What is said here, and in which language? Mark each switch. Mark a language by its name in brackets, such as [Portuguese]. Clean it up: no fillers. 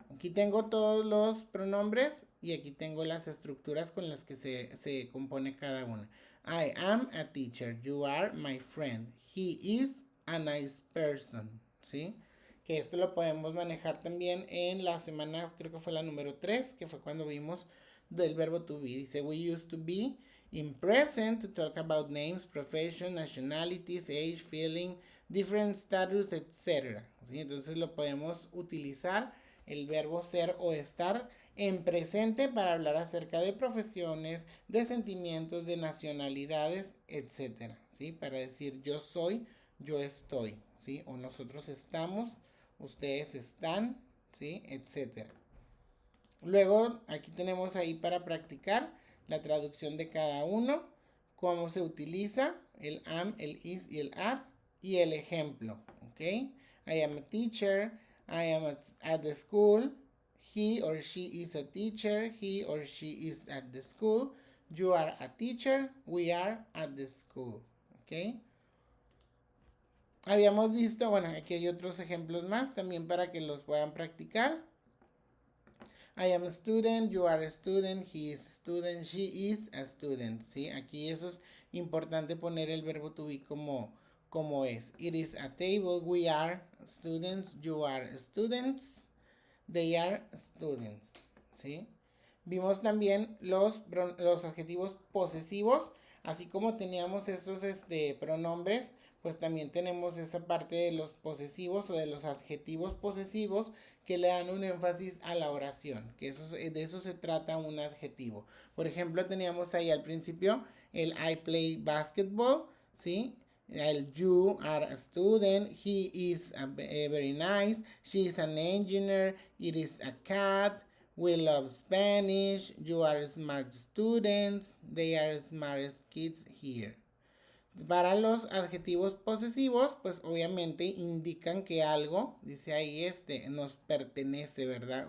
[Spanish] Aquí tengo todos los pronombres y aquí tengo las estructuras con las que se compone cada una. [English] I am a teacher. You are my friend. He is a nice person, ¿sí? [Spanish] Que esto lo podemos manejar también en la semana, creo que fue la número 3, que fue cuando vimos del verbo to be. [English] Dice, we used to be in present to talk about names, profession, nationalities, age, feeling, different status, etc. [Spanish] ¿Sí? Entonces lo podemos utilizar el verbo ser o estar en presente para hablar acerca de profesiones, de sentimientos, de nacionalidades, etc. ¿Sí? Para decir yo soy, yo estoy, ¿sí? O nosotros estamos, ustedes están, ¿sí? Etc. Luego aquí tenemos ahí para practicar la traducción de cada uno, cómo se utiliza el am, el is y el are, y el ejemplo, ¿ok? [English] I am a teacher, I am at the school, he or she is a teacher, he or she is at the school, you are a teacher, we are at the school, ¿ok? [Spanish] Habíamos visto, bueno, aquí hay otros ejemplos más también para que los puedan practicar. [English] I am a student, you are a student, he is a student, she is a student, ¿sí? [Spanish] Aquí eso es importante poner el verbo to be como es. [English] It is a table, we are students, you are students, they are students, ¿sí? [Spanish] Vimos también los adjetivos posesivos, así como teníamos esos pronombres, pues también tenemos esa parte de los posesivos o de los adjetivos posesivos que le dan un énfasis a la oración, que de eso se trata un adjetivo. Por ejemplo, teníamos ahí al principio el [English] I play basketball, [Spanish] ¿sí? [English] El you are a student, he is very nice, she is an engineer, it is a cat, we love Spanish, you are smart students, they are smartest kids here. [Spanish] Para los adjetivos posesivos, pues obviamente indican que algo, dice ahí, nos pertenece, ¿verdad?